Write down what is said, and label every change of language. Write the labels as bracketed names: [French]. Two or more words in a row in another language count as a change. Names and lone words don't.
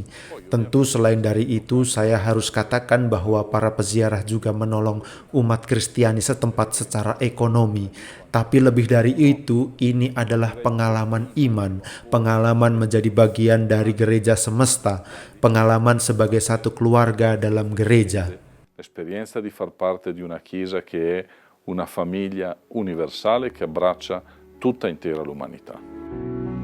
[Indonesian] Tentu selain dari itu, saya harus katakan bahwa para peziarah juga menolong umat Kristiani setempat secara ekonomi. Tapi lebih dari itu, ini adalah pengalaman iman, pengalaman menjadi bagian dari gereja semesta, pengalaman sebagai satu keluarga dalam gereja. [Italian] L'esperienza di far parte di una chiesa che è una famiglia universale che abbraccia tutta intera l'umanità.